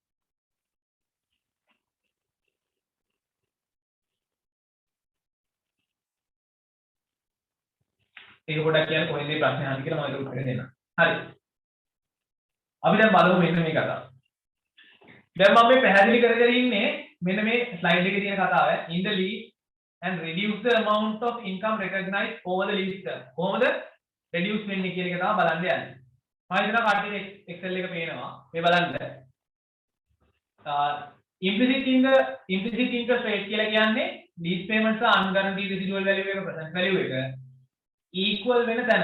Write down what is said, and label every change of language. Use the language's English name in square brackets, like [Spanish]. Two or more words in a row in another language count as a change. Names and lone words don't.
[Sinhala] ඒක පොඩ්ඩක් කියන්න කොහෙන්ද ප්‍රශ්නේ අහන්නේ කියලා මම ඒක උත්තර දෙන්නම්. හරි. අපි දැන් බලමු මෙන්න මේ කතාව. දැන් මම මේ පැහැදිලි කරගෙන ඉන්නේ මෙන්න මේ ස්ලයිඩ් එකේ තියෙන කතාව. [English] In the lease and reduce the amount of income recognized over the lease term. [Sinhala] කොහොමද reduce වෙන්නේ කියන එක තමයි බලන්න යන්නේ. මම හිතනවා කට්ටියට Excel එක පේනවා. මේ බලන්න. [English] implicit interest rate [Sinhala] කියලා කියන්නේ [English] lease payments [Sinhala] සහ [English] unguaranteed residual value [Sinhala] එක [English] present value [Sinhala] එක equal වෙන තැන.